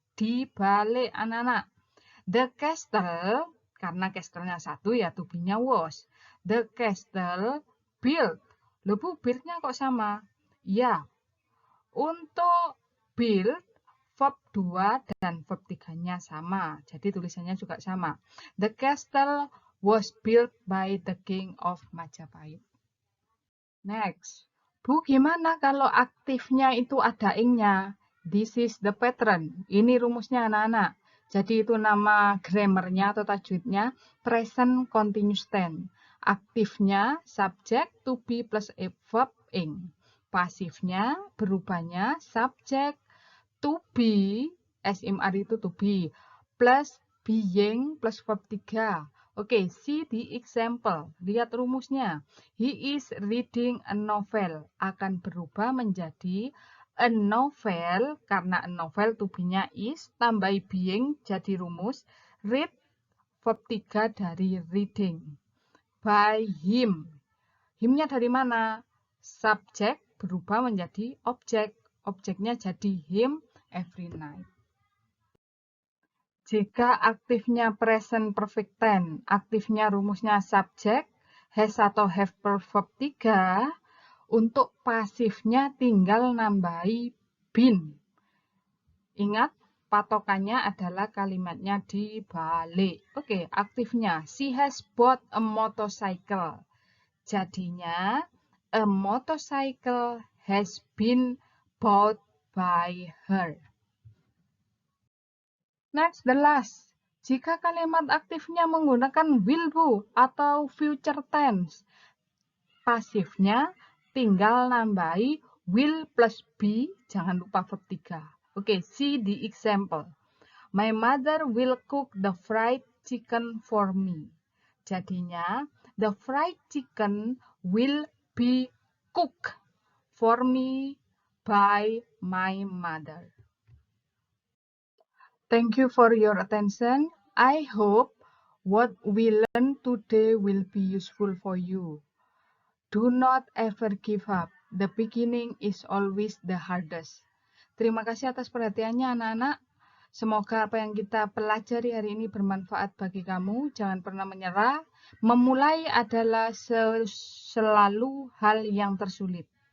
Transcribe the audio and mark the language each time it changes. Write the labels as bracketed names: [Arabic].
[Indonesian] Dibalik anak-anak. The castle, karena castle-nya 1 ya to-be-nya was. [English] The castle built. [Indonesian] Loh Bu, build-nya kok sama? Ya, untuk build, verb 2 dan verb 3-nya sama. Jadi tulisannya juga sama. [English] The castle was built by the king of Majapahit. Next. [Indonesian] Bu, gimana kalau aktifnya itu ada ing-nya? [English] This is the pattern. [Indonesian] Ini rumusnya anak-anak. Jadi itu nama grammarnya atau tajwidnya present continuous tense. Aktifnya subjek to be plus a verb ing. Pasifnya berubahnya subjek to be, SMR itu to be, plus being plus verb 3. [English] Oke, see the example. [Indonesian] Lihat rumusnya. [English] He is reading a novel. [Indonesian] Akan berubah menjadi a novel, karena a novel to be-nya is, tambah being jadi rumus. [English] Read, verb 3 dari reading. By him. [Indonesian] Him-nya dari mana? Subjek berubah menjadi objek. Objeknya jadi him every night. Jika aktifnya present perfect tense, aktifnya rumusnya subjek, has atau have per verb 3, untuk pasifnya tinggal nambahi been. Ingat, patokannya adalah kalimatnya dibalik. [English] Oke, aktifnya, she has bought a motorcycle. Jadinya, a motorcycle has been bought by her. Next, the last. [Indonesian] Jika kalimat aktifnya menggunakan will, Bu, atau future tense, pasifnya tinggal nambahi will plus be, jangan lupa verb 3. [English] Oke, see the example. My mother will cook the fried chicken for me. Jadinya, the fried chicken will be cooked for me by my mother. Thank you for your attention. I hope what we learned today will be useful for you. Do not ever give up. The beginning is always the hardest. [Indonesian] Terima kasih atas perhatiannya anak-anak. Semoga apa yang kita pelajari hari ini bermanfaat bagi kamu. Jangan pernah menyerah. Memulai adalah selalu hal yang tersulit.